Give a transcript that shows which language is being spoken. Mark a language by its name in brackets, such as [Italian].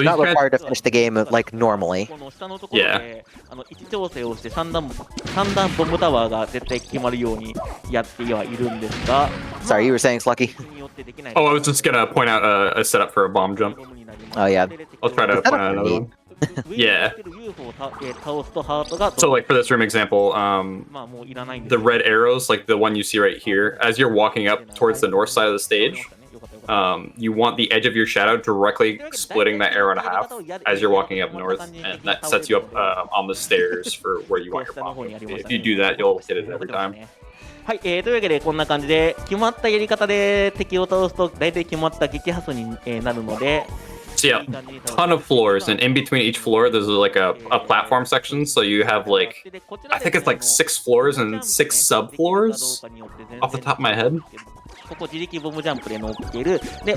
[English] not required to finish the game like normally. Yeah. [Japanese] 位置調整をして3段ボムタワーが絶対決まるようにやってはいるんですが [English] Sorry, you were saying, Slucky? Oh, I was just gonna point out a setup for a bomb jump. Oh yeah. I'll try to point out another one. Yeah. So like for this room example, the red arrows, like the one you see right here, as you're walking up towards the north side of the stage, you want the edge of your shadow directly splitting that arrow in half as you're walking up north, and that sets you up on the stairs for where you want your bomb. If you do that, you'll hit it every time. [Japanese] はい、というわけでこんな感じで決まったやり方で敵を倒すと大体決まった撃破数になるので [English] So yeah, ton of floors, and in between each floor there's like a platform section, so you have like, I think it's like 6 floors and 6 sub-floors off the top of my head. [Japanese] ここ自力ボムジャンプで乗っけるで